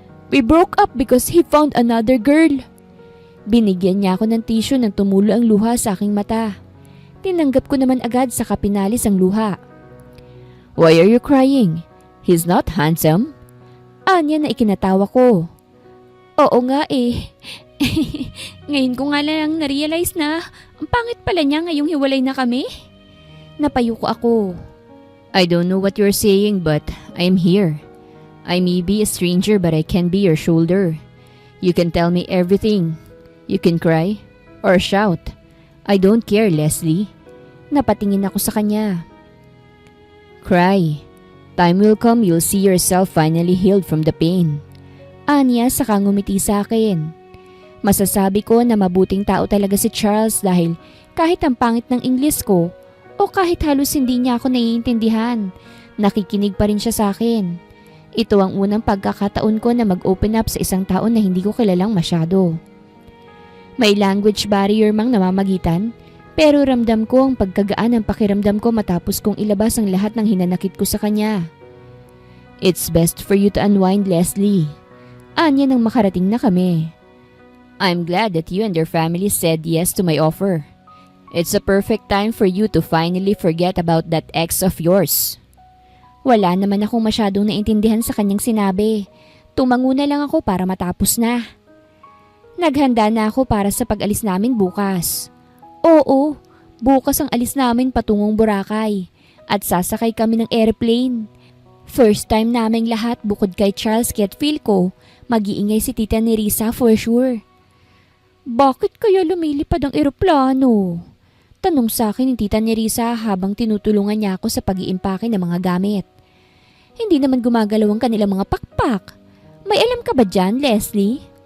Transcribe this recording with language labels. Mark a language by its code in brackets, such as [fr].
[en] We broke up because he found another girl. [tl] Binigyan niya ako ng tissue nang tumulo ang luha sa aking mata. Tinanggap ko naman agad saka pinalis ang luha. [en] Why are you crying? He's not handsome? [tl] Anya na ikinatawa ko. Oo nga eh. Ngayon ko nga lang na-realize na ang pangit pala niya ngayong hiwalay na kami. Napayuko ako. [en] I don't know what you're saying but I'm here. I may be a stranger but I can be your shoulder. You can tell me everything. You can cry or shout. I don't care, Leslie. [tl] Napatingin ako sa kanya. [en] Cry. Time will come you'll see yourself finally healed from the pain. [tl] Anya saka ngumiti sa akin. Masasabi ko na mabuting tao talaga si Charles dahil kahit ang pangit ng English ko o kahit halos hindi niya ako naiintindihan, nakikinig pa rin siya sa akin. Ito ang unang pagkakataon ko na mag-open up sa isang tao na hindi ko kilalang masyado. May language barrier mang namamagitan, pero ramdam ko ang pagkagaan ng pakiramdam ko matapos kong ilabas ang lahat ng hinanakit ko sa kanya. [en] It's best for you to unwind, Leslie. [tl] Anya nang makarating na kami. [en] I'm glad that you and your family said yes to my offer. It's a perfect time for you to finally forget about that ex of yours. [tl] Wala naman akong masyadong naintindihan sa kanyang sinabi. Tumango na lang ako para matapos na. Naghanda na ako para sa pag-alis namin bukas. Oo, bukas ang alis namin patungong Boracay at sasakay kami ng airplane. First time naming lahat bukod kay Charles kaya't feel ko mag-iingay si Tita Nerissa for sure. Bakit kaya lumilipad ang eroplano? Tanong sa akin ni Tita Nerissa habang tinutulungan niya ako sa pag-iimpake ng mga gamit. Hindi naman gumagalaw ang kanilang mga pakpak. May alam ka ba dyan, Leslie?